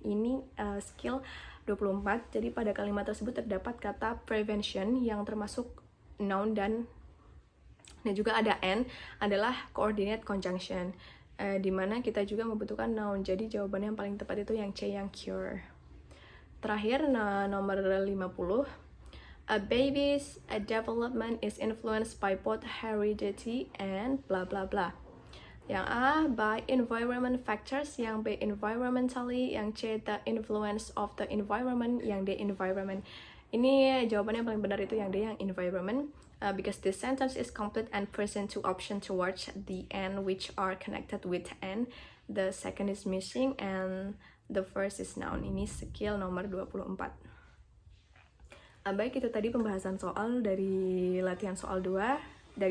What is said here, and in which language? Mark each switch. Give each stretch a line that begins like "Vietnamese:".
Indonesian: Ini skill 24. Jadi pada kalimat tersebut terdapat kata prevention yang termasuk noun dan juga ada and adalah coordinate conjunction, di mana kita juga membutuhkan noun. Jadi jawaban yang paling tepat itu yang C, yang cure. Terakhir, nomor 50,
English: a baby's development is influenced by both heredity and blah blah blah. Yang A, by environment factors, yang B, environmentally, yang C, the influence of the environment, yang D, environment.
Indonesian: Ini jawabannya paling benar itu yang D, yang environment,
English: because this sentence is complete and present two options towards the end which are connected with and. The second is missing and the first is noun.
Indonesian: Ini skill nomor 24. Baik, itu tadi pembahasan soal dari latihan soal 2 dari saya. Apabila ada kesalahan, saya mohon maaf.